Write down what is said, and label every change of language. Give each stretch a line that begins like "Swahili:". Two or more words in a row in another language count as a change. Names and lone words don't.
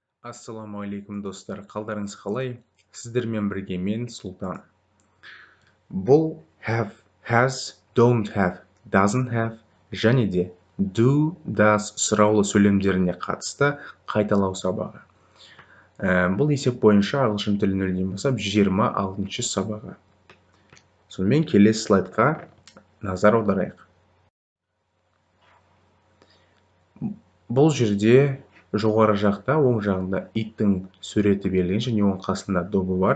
Kazakh: Ассалаумағалейкум достар, қалдарыңыз қалай? Сіздермен бірге мен Сұлтан. Бұл
English: have, has, don't have, doesn't have
Kazakh: және де
English: do, does
Kazakh: сұраулы сөйлемдеріне қатысты қайталау сабағы. Бұл есеп бойынша ағылшын тілін нөлден бастап 26-шы сабағы. Сонымен келесі слайдқа назар аударайық. Бұл жерде жоғары жақта оң жағында иттің суреті берілген және оның қасында добы бар.